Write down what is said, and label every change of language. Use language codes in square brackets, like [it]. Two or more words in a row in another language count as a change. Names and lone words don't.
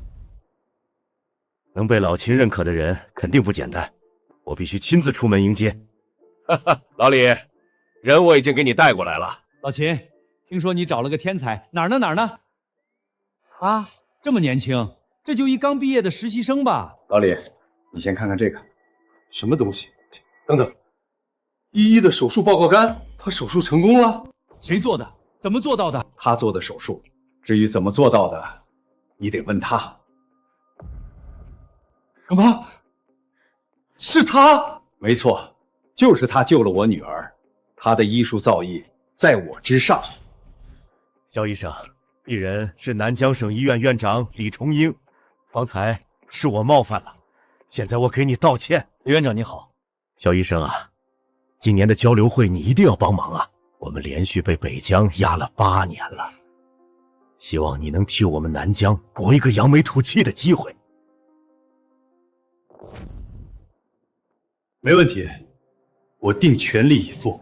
[zh] 能被老秦認可的人肯定不簡單，我必須親自出門迎接。老李，人我已經給你帶過來了。老秦，聽說你找了個天才，哪兒呢？啊，這麼年輕，這就一剛畢業的實習生吧？老李，你先看看這個，什麼東西？等等，依依的手術報告單，他手術成功了？誰做的？怎麼做到的？他做的手術，至於怎麼做到的，你得問他。什麼？是他？沒錯，就是他救了我女兒，他的醫術造詣在我之上。肖醫生，鄙人是南江省醫院院長李重英，方才是我冒犯了，現在我給你道歉。李院長你好。肖醫生啊，今年的交流會你一定要幫忙啊，我們連續被北江壓了8年了，希望你能替我們南江搏一個揚眉吐氣的機會。沒問題，我定全力以赴。